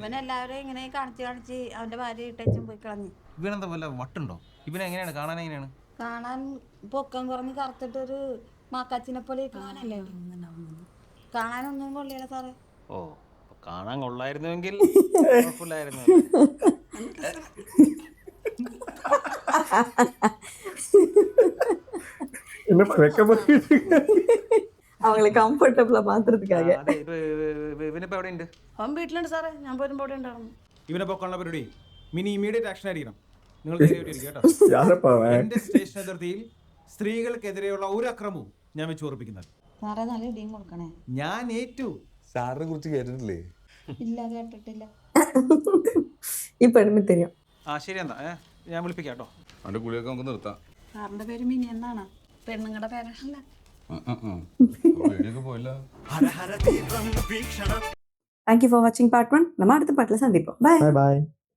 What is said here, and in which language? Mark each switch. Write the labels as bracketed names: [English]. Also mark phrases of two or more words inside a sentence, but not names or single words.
[Malayalam] അവൻ എല്ലാവരും ഇങ്ങനെ കാണിച്ച് അവന്റെ ഭാര്യ ഇട്ടേച്ചും പോയി കളഞ്ഞു. ഇവനെന്താ വല്ല വട്ടുണ്ടോ? ഇവനെങ്ങനെയാണ് കാണാൻ? എങ്ങനെയാണ് കാണാൻ? പൊക്കം കുറഞ്ഞ് കറുത്തിട്ടൊരു മാക്കാച്ചിനെ പോലെ കാണാനല്ലേ. കാണാനൊന്നും കൊള്ളിയല്ല സാറേ. ഓ, കാണാൻ കൊള്ളായിരുന്നുവെങ്കിൽ കുഴപ്പമില്ലായിരുന്നു. [Tamil] அவங்களை கம்ஃபர்டபுளா மாத்துறதுக்காக. [Malayalam] ഇവനിപ്പോ എവിടെയുണ്ട്? അവൻ വീട്ടിലുണ്ട് സാറേ. ഞാൻ പോരുമ്പോ അവിടെ ഉണ്ടായിരുന്നു. ഇവനെ പൊക്കാനുള്ള പരിപാടി മിനി [English] immediate action [Malayalam] ആയിരിക്കണം. നിങ്ങൾ എന്റെ സ്റ്റേഷൻ അതിർത്തിയിൽ സ്ത്രീകൾക്കെതിരെയുള്ള ഒരു അക്രമവും ഞാൻ വെച്ച് ഉറപ്പിക്കുന്നത്. സാറേ നല്ല ഇടിയും കൊടുക്കണേ. ഞാൻ ഏറ്റു. സാറിനെ കുറിച്ച് കേട്ടിട്ടില്ലേ? ഇല്ല, കേട്ടിട്ടില്ല. ഇപ്പൊ എനിക്ക് தெரியும். ശരി, എന്നാ ഞാൻ വിളിപ്പിക്കാം കേട്ടോ. അവന്റെ കുളിയൊക്കെ നമുക്ക് നിർത്താം. സാറിന്റെ പേര് മിനി എന്നാണ്? പെണ്ണുങ്ങളുടെ പേരല്ല. [English] Thank you for watching part 1. [Tamil] நம்ம அடுத்த பாட்டுல சந்திப்போம். [English] Bye. Bye.